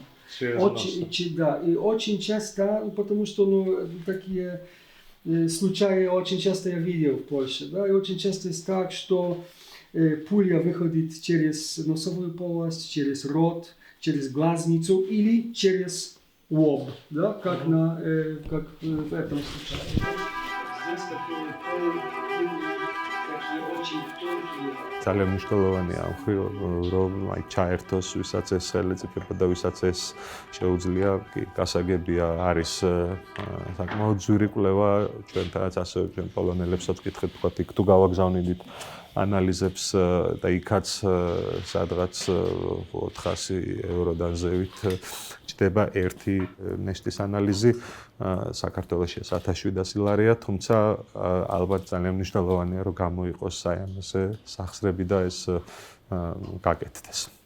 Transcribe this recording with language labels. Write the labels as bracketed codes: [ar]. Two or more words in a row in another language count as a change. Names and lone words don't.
[ru] Да, и очень часто, потому что ну, такие случаи очень часто я видел в Польше, да, и очень часто есть так, что пуля выходит через носовую полость, через рот, через глазницу или через лоб, да, как, как в этом случае. Здесь такой такие очень тонкие. [ka] ძალიან მნიშვნელოვანია ამ მხრივ რომ აი ჩაერთოს ვისაც ეს ხელისუფლება და ვისაც ეს შეუძლია კი გასაგებია არის საკმაოდ ძვირი კვლევა ჩვენთანაც ასევე ჩვენ პოლონელებსაც ვკითხეთ თქვა იქ თუ გავაგზავნიდით ანალიზებს და იქაც სადღაც 400 ევროდან ზევით ჩდება ერთი ნეშტის ანალიზი საქართველოში 1700 ლარია თუმცა ალბათ ძალიან მნიშვნელოვანია რომ გამოიყოს საერთო სახსრები და ეს გაკეთდეს.